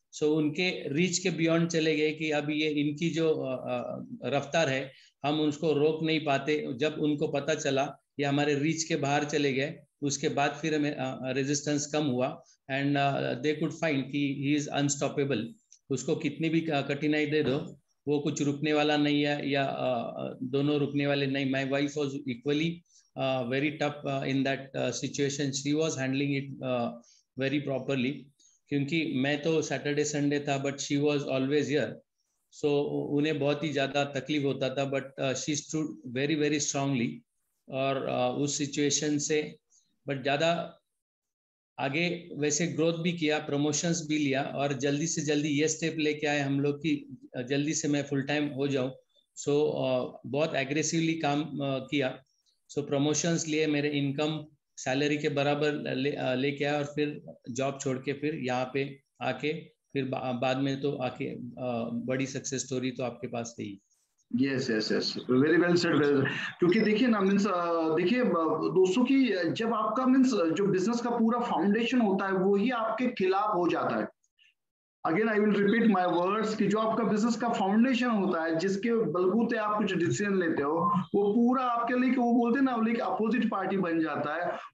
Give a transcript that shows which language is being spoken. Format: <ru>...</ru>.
<hi>सो उनके रीच के बियॉन्ड चले गए कि अब ये इनकी जो रफ्तार है हम उसको रोक नहीं पाते। जब उनको पता चला ये हमारे रीच के बाहर चले गए, उसके बाद फिर हमें रेजिस्टेंस कम हुआ,</hi> <en>And they could find कि he is unstoppable.</en> <hi>उसको कितनी भी कठिनाई दे दो, वो कुछ रुकने वाला नहीं है, या दोनों रुकने वाले नहीं।</hi> <en>My wife was equally very tough in that situation. She was handling it very properly,</en> <hi>क्योंकि मैं तो</hi> <en>Saturday Sunday था but she was always here, सो</en> <hi>उन्हें बहुत ही ज़्यादा तकलीफ होता था,</hi> <en>But she stood very very strongly.</en> <hi>और उस सिचुएशन से बट ज़्यादा आगे वैसे ग्रोथ भी किया, प्रमोशंस भी लिया, और जल्दी से जल्दी ये स्टेप लेके आए हम लोग कि जल्दी से मैं फुल टाइम हो जाऊं। सो बहुत एग्रेसिवली काम किया। सो प्रमोशंस लिए, मेरे इनकम सैलरी के बराबर लेके आया, और फिर जॉब छोड़ के फिर यहाँ पे आके फिर बाद में तो आके बड़ी सक्सेस स्टोरी तो आपके पास थी।</hi> <en>Yes yes yes, very well said, very.</en> <hi>क्योंकि देखिए ना मीन्स, देखिए दोस्तों की, जब आपका मीन्स जो बिजनेस का पूरा फाउंडेशन होता है वो ही आपके खिलाफ हो जाता है।</hi> <en>again I will repeat my words</en> <hi>कि जो आपका बिजनेस का फाउंडेशन होता है, जिसके बलबूते आप कुछ डिसीजन लेते हो, वो पूरा आपके लिए, वो बोलते हैं ना, लाइक अपोजिट पार्टी बन जाता है।</hi>